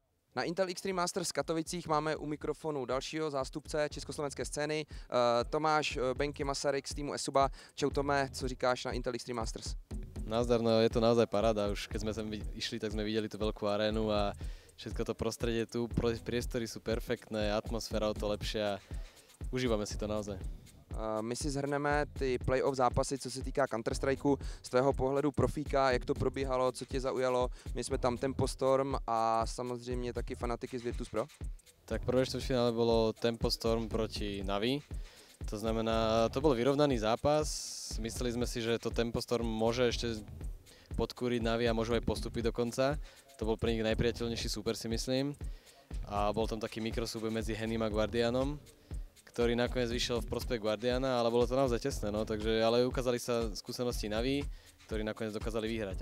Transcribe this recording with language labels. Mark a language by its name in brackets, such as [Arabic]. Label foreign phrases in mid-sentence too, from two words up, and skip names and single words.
[Czech] Na Intel Extreme Masters v Katovicích máme u mikrofonu dalšího zástupce československé scény, Tomáš Benky Masaryk z týmu Esuba. Čau Tome, co říkáš na Intel Extreme Masters? [Slovak] Nazdar, no je to naozaj paráda, už keď sme sem išli, tak sme videli tú veľkú arénu a všetko to prostredie tu, priestory sú perfektné, atmosféra o to lepšia, užívame si to naozaj. [Czech] My si zhrneme ty playoff zápasy, co se týká Counter-Strikeu, z tvého pohledu profíka, jak to probíhalo, co tě zaujalo. My jsme tam Tempo Storm a samozřejmě taky fanatiky z Virtus Pro. [Slovak] Tak prvé štvrťfinále bolo Tempo Storm proti Navi. To znamená, to bol vyrovnaný zápas. Mysleli sme si, že to Tempo Storm môže ešte podkúriť Navi a môžu aj postúpiť do konca. To bol pre nich najpriateľnejší súper, si myslím. A bol tam taký mikrosúboj medzi Henim a Guardianom, ktorý nakoniec vyšiel v prospech Guardiana, ale bolo to naozaj tesné, no, takže, ale ukázali sa skúsenosti Navi, ktorí nakoniec dokázali vyhrať.